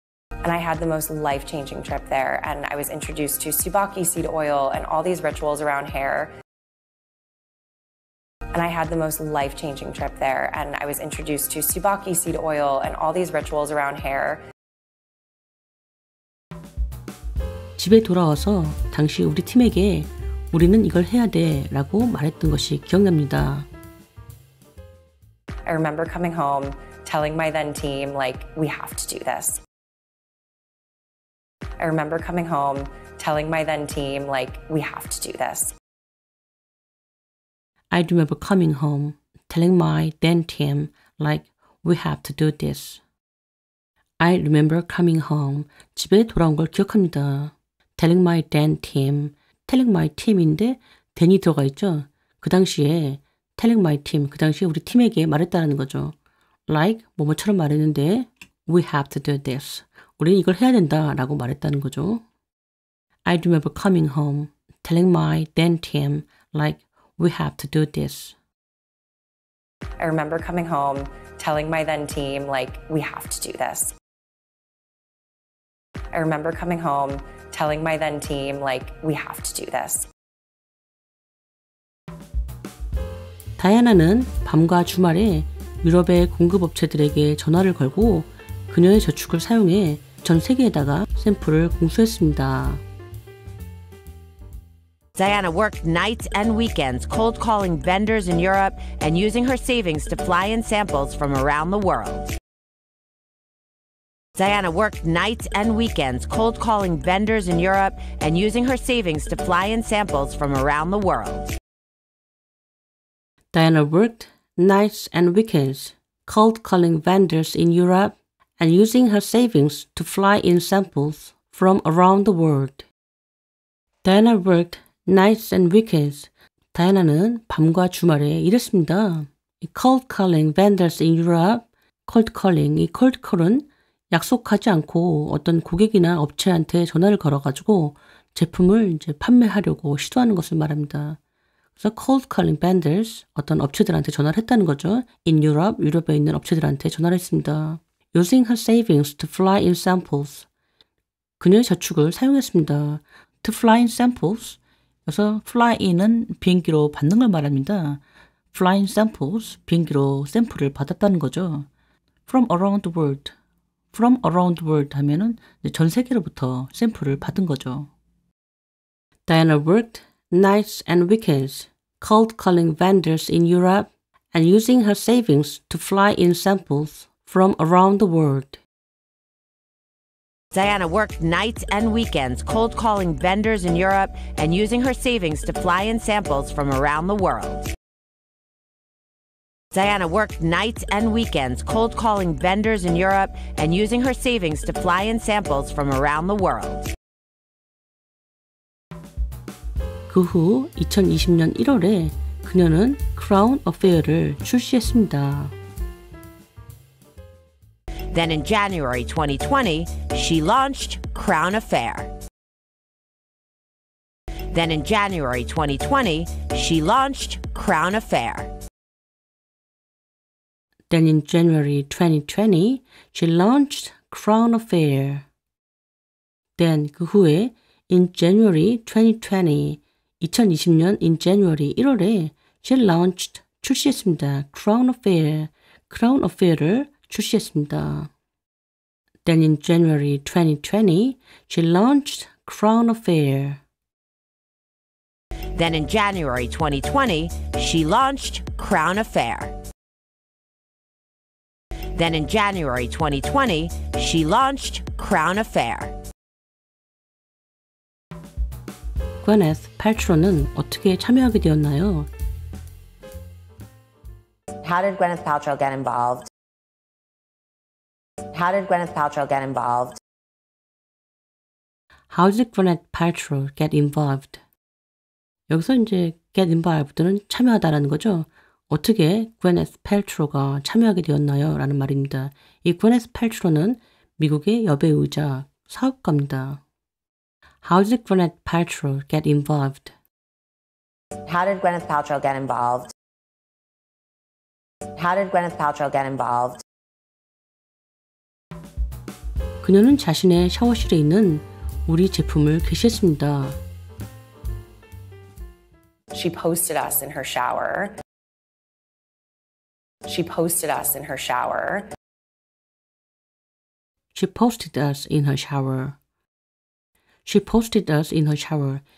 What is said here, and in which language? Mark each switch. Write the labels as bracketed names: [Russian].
[English] And I had the most life-changing trip there, and I was introduced to Tsubaki seed oil and all these rituals around hair. And I had the most life-changing trip there, and I was introduced to Tsubaki seed oil and all these rituals around hair. [Korean] 집에 돌아와서 당시 우리 팀에게 우리는 이걸 해야 돼 라고 말했던 것이 기억납니다. [English] I remember coming home, telling my then team, like, we have to do this. I remember coming home, telling my then team, like, we have to do this. I remember coming home, telling my then team, like, we have to do this. I remember coming home, [Korean] 집에 돌아온 걸 기억합니다. [English] Telling my then team, telling my team인데 then이 [Korean] 들어가 있죠. 그 당시에 [English] telling my team, [Korean] 그 당시에 우리 팀에게 말했다는 거죠. [English] Like, [Korean] 뭐뭐처럼 말했는데 [English] we have to do this. [Korean] 우리는 이걸 해야 된다 라고 말했다는 거죠. [English] I remember coming home, telling my then team, like, we have to do this. I remember coming home, telling my then team, like, we have to do this. I remember coming home, telling my then team, like, we have to do this. [Korean] 다이아나는 밤과 주말에 유럽의 공급업체들에게 전화를 걸고 그녀의 저축을 사용해 전 세계에다가 샘플을 공수했습니다. [English] Diana worked nights and weekends cold calling vendors in Europe and using her savings to fly in samples from around the world. Diana worked nights and weekends cold calling vendors in Europe and using her savings to fly in samples from around the world. Diana worked nights and weekends, cold calling vendors in Europe and using her savings to fly in samples from around the world. Diana worked nights and weekends. [Korean] 다이아나는 밤과 주말에 일했습니다. [English] Cold calling vendors in Europe, cold calling, [Korean] 이 cold call은 약속하지 않고 어떤 고객이나 업체한테 전화를 걸어가지고 제품을 이제 판매하려고 시도하는 것을 말합니다. 그래서 [English] cold calling vendors, [Korean] 어떤 업체들한테 전화를 했다는 거죠. [English] In Europe, [Korean] 유럽에 있는 업체들한테 전화를 했습니다. [English] Using her savings to fly in samples. [Korean] 그녀의 저축을 사용했습니다. [English] To fly in samples. [Korean] 그래서 fly in은 비행기로 받는 걸 말합니다. [English] Fly in samples, [Korean] 비행기로 샘플을 받았다는 거죠. [English] From around the world. From around the world [Korean] 하면은 전 세계로부터 샘플을 받은 거죠. [English] Diana worked nights and weekends, cold calling vendors in Europe and using her savings to fly in samples from around the world. Diana worked nights and weekends cold calling vendors in Europe and using her savings to fly in samples from around the world. Diana worked nights and weekends cold calling vendors in Europe and using her savings to fly in samples from around the world. [Korean] 그 후 2020년 1월에 그녀는 Crown Affair를 출시했습니다. [English] Then in January 2020, she launched Crown Affair. Then in January 2020, she launched Crown Affair. Then in January 2020, she launched Crown Affair. Then [Korean] 그 후에 [English] in January 2020, 2020년 in January 1월에 she launched, [Korean] 출시했습니다. Crown Affair, Crown Affair를 출시했습니다. [English] Then in January 2020, she launched Crown Affair. Then in January 2020, she launched Crown Affair. Then in January 2020, she launched Crown Affair. [Korean] Gwyneth Paltrow는 어떻게 참여하게 되었나요? [English] How did Gwyneth Paltrow get involved? How did Gwyneth Paltrow get involved? How did Gwyneth Paltrow get involved? [Korean] 여기서 이제 get involved는 참여하다라는 거죠. 어떻게 Gwyneth Paltrow가 참여하게 되었나요? 라는 말입니다. 이 Gwyneth Paltrow는 미국의 여배우이자 사업가입니다. [English] How did Gwyneth Paltrow get involved? How did Gwyneth Paltrow get involved? How did Gwyneth Paltrow get involved? [Korean] 그녀는 자신의 샤워실에 있는 우리 제품을 게시했습니다. [English] She posted us in her shower. She posted us in her shower. She posted us in her shower. She posted us in her shower.